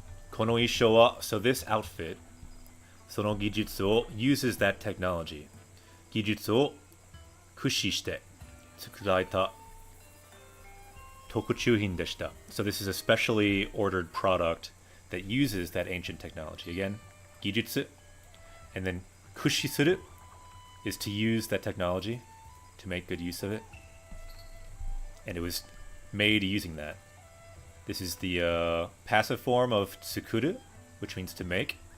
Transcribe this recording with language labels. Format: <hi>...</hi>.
<ja>この衣装は,</ja> <en>so this outfit,</en> <ja>その技術を</ja> <en>uses that technology.</en> <ja>技術を駆使して作られた特注品でした.</ja> <en>So this is a specially ordered product that uses that ancient technology. Again, 技術, and then 駆使する is to use that technology, to make good use of it. And it was made using that. This is the passive form of tsukuru, which means to make.</en>